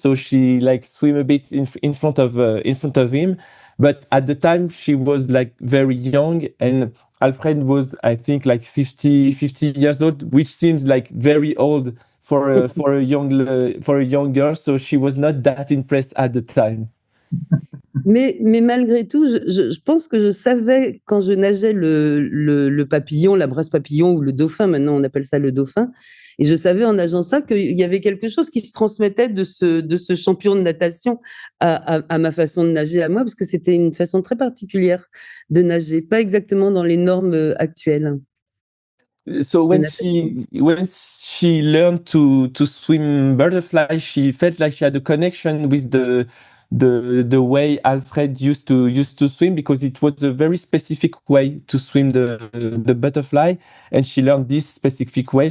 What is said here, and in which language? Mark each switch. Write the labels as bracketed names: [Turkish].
[English] So she swim a bit in front of him. But at the time, she was very young, and Alfred was, I think, 50 years old, which seems very old for a young girl. So she was not that impressed at the time. [French] Mais malgré tout, je pense que je savais quand je nageais le papillon, la brasse papillon ou le dauphin, maintenant on appelle ça le dauphin, et je savais en nageant ça qu'il y avait quelque chose qui se transmettait de ce champion de natation à ma façon de nager à moi, parce que c'était une façon très particulière de nager, pas exactement dans les normes actuelles. [English] So when she learned to swim butterfly, she felt like she had a connection with the way Alfred used to swim, because it was a very specific way to swim the butterfly, and she learned this specific way.